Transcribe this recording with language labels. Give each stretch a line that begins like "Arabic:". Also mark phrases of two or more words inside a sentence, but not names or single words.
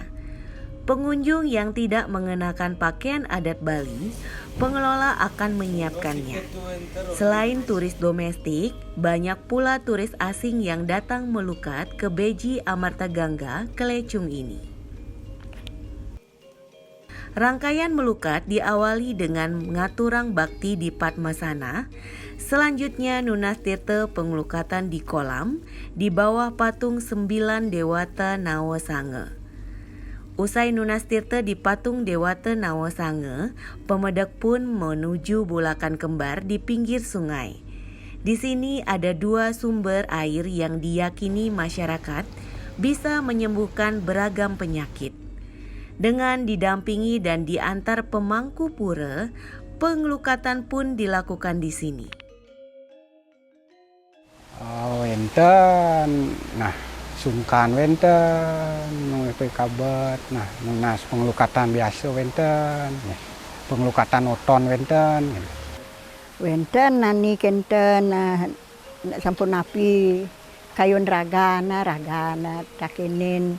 Indonesian: Pengunjung yang tidak mengenakan pakaian adat Bali, pengelola akan menyiapkannya. Selain turis domestik, banyak pula turis asing yang datang melukat ke Beji Amarta Gangga Klecung ini. Rangkaian melukat diawali dengan ngaturang bakti di Padmasana. Selanjutnya Nunas Tirta pengelukatan di kolam di bawah patung 9 Dewata Nawasange. Usai Nunas Tirta di patung Dewata Nawasange, pemedak pun menuju Bulakan Kembar di pinggir sungai. Di sini ada 2 sumber air yang diyakini masyarakat bisa menyembuhkan beragam penyakit. Dengan didampingi dan diantar pemangku pura, pengelukatan pun dilakukan di sini.
Balinese: Wenten, nah sungkan wenten, nunggu kabat, nah nunas pengelukatan biasa wenten, pengelukatan oton wenten. Wenten nani kenten sampun napi kayun ragana takinin.